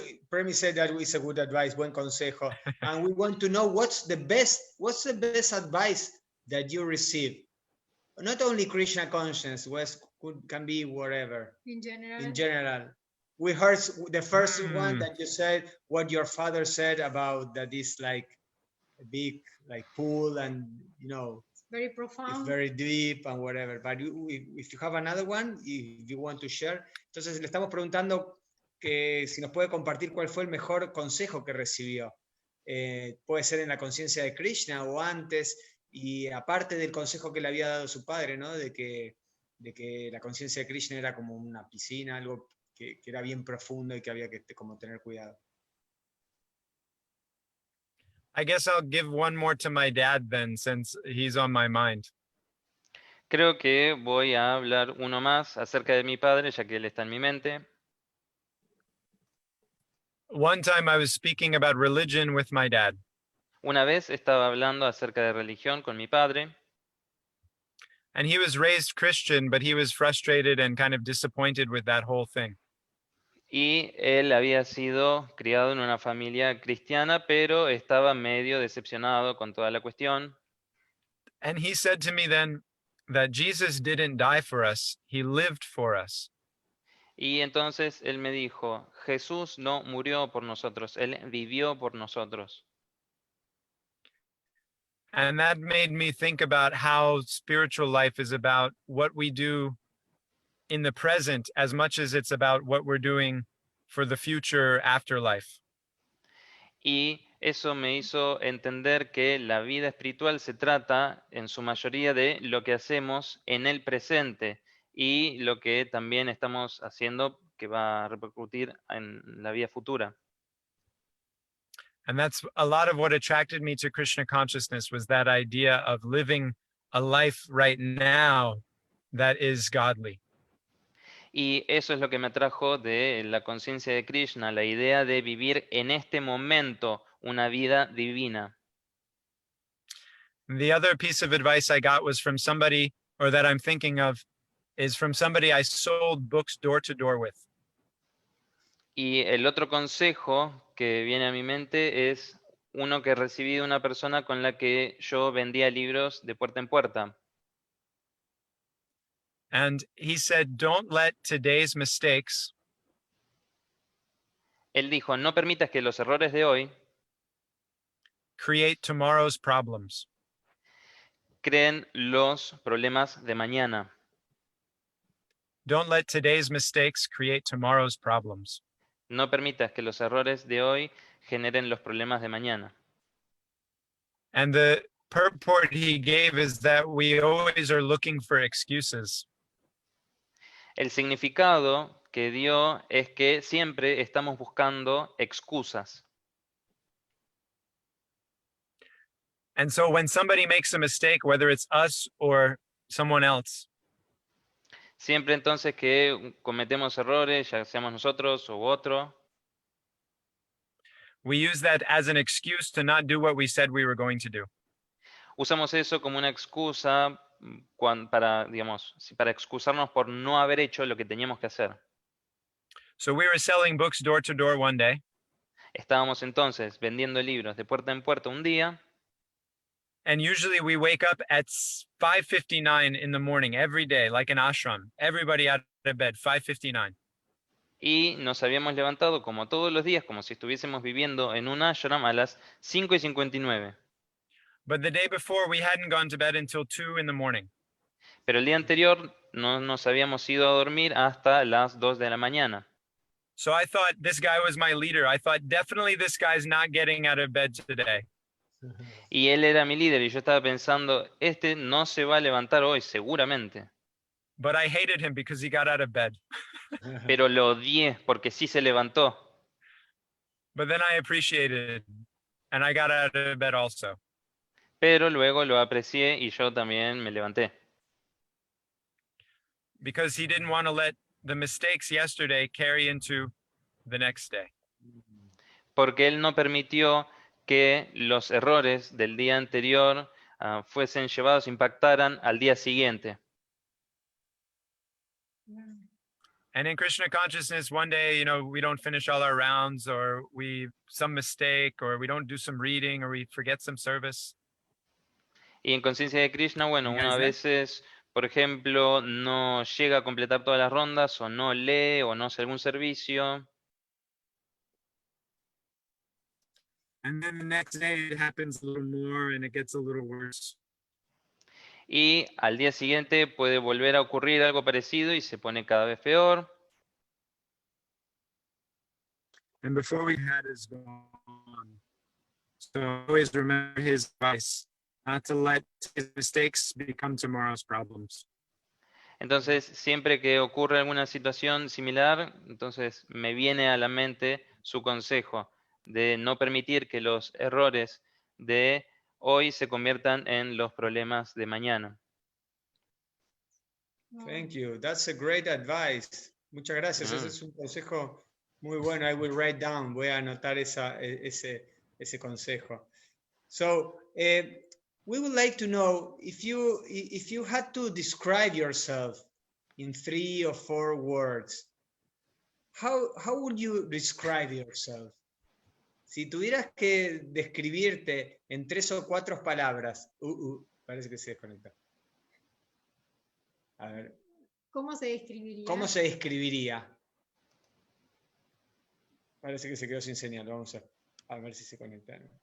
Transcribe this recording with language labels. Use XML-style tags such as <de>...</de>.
<en>Premi said that is a good advice,</en> <es>buen consejo,</es> <en>and we want to know what's the best advice that you receive. Not only Krishna conscience, can be whatever. In general. In general, we heard the first one that you said what your father said about that is like a big like pool and Very it's profound. very deep and whatever. But if you have another one, if you want to share,</en> <es>entonces le estamos preguntando que si nos puede compartir cuál fue el mejor consejo que recibió. Puede ser en la conciencia de Krishna o antes, y aparte del consejo que le había dado su padre, ¿no? De que la conciencia de Krishna era como una piscina, algo que era bien profundo y que había que como tener cuidado.</es> <en>I guess I'll give one more to my dad then, since he's on my mind.</en> <es>Creo que voy a hablar uno más acerca de mi padre, ya que él está en mi mente.</es> <en>One time I was speaking about religion with my dad.</en> <es>Una vez estaba hablando acerca de religión con mi padre.</es> <en>And he was raised Christian, but he was frustrated and kind of disappointed with that whole thing.</en> <es>Y él había sido criado en una familia cristiana, pero estaba medio decepcionado con toda la cuestión.</es> <en>And he said to me then that Jesus didn't die for us, he lived for us.</en> <es>Y entonces él me dijo, Jesús no murió por nosotros, él vivió por nosotros.</es> <en>And that made me think about how spiritual life is about what we do in the present as much as it's about what we're doing for the future afterlife.</en> <es>Y eso me hizo entender que la vida espiritual se trata en su mayoría de lo que hacemos en el presente y lo que también estamos haciendo que va a repercutir en la vida futura.</es> <en>And that's a lot of what attracted me to Krishna consciousness, was that idea of living a life right now that is godly.</en> <es>Y eso es lo que me atrajo de la conciencia de Krishna, la idea de vivir en este momento una vida divina.</es> <en>The other piece of advice I got was from somebody, or that I'm thinking of, is from somebody I sold books door to door with.</en> <es>Y el otro consejo que viene a mi mente es uno que recibí de una persona con la que yo vendía libros de puerta en puerta.</es> <en>And he said, don't let today's mistakes</en> <es>Él dijo, no permitas que los errores de hoy</es> <en>create tomorrow's problems.</en> <es>creen los problemas de mañana.</es> <en>Don't let today's mistakes create tomorrow's problems.</en> <es>No permitas que los errores de hoy generen los problemas de mañana.</es> <en>And the purport he gave is that we always are looking for excuses.</en> <es>El significado que dio es que siempre estamos buscando excusas.</es> <en>And so when somebody makes a mistake, whether it's us or someone else,</en> <es>Siempre entonces que cometemos errores, ya seamos nosotros u otro,</es> <en>we use that as an excuse to not do what we said we were going to do.</en> <es>usamos eso como una excusa para, digamos, para excusarnos por no haber hecho lo que teníamos que hacer.</es> <en>So we were selling books door to door one day,</en> <es>Estábamos entonces vendiendo libros de puerta en puerta un día,</es> <en>and usually we wake up at 5:59 in the morning every day, like an ashram. Everybody out of bed, 5:59.</en> <es>y nos habíamos levantado como todos los días, como si estuviésemos viviendo en un ashram a las 5:59.</es> <en>But the day before, we hadn't gone to bed until 2 in the morning.</en> <es>Pero el día anterior no nos habíamos ido a dormir hasta las 2 de la mañana.</es> <en>So I thought this guy was my leader. I thought definitely this guy's not getting out of bed today.</en> <es>Y él era mi líder y yo estaba pensando, este no se va a levantar hoy, seguramente.</es> <en>But I hated him because he got out of bed.</en> <es>Pero lo odié porque sí se levantó.</es> <en>But then I appreciated it, and I got out of bed also.</en> <es>Pero luego lo aprecié y yo también me levanté.</es> <en>Because he didn't want to let the mistakes yesterday carry into the next day.</en> <es>Porque él no permitió que los errores del día anterior fuesen llevados, impactaran al día siguiente.</es> <en>And in Krishna consciousness, one day, we don't finish all our rounds, or some mistake, or we don't do some reading, or we forget some service.</en> <es>Y en conciencia de Krishna, bueno,</es> <en>You</en> <es>uno a</es> <en>guys</en> <es>veces, por ejemplo, no llega a completar todas las rondas, o no lee, o no hace algún servicio.</es> <en>And then the next day it happens a little more and it gets a little worse.</en> <es>Y al día siguiente puede volver a ocurrir algo parecido y se pone cada vez peor.</es> <en>And before we had is gone. So always remember his advice, not to let his mistakes become tomorrow's problems.</en> <es>Entonces, siempre que ocurre alguna situación similar, entonces me viene a la mente su consejo de no permitir que los errores de hoy se conviertan en los problemas de mañana.</es> <en>Thank you. That's a great advice.</en> <es>Muchas gracias. Ese es un consejo muy bueno.</es> <en>I will write down.</en> <es>Voy a anotar ese consejo.</es> <en>So, we would like to know if you had to describe yourself in 3 or 4 words, how would you describe yourself?</en> <es>Si tuvieras que describirte en 3 o 4 palabras, parece que se desconectó. A ver. ¿Cómo se describiría? ¿Cómo se describiría? Parece que se quedó sin señal. Vamos a ver si se conecta.</es>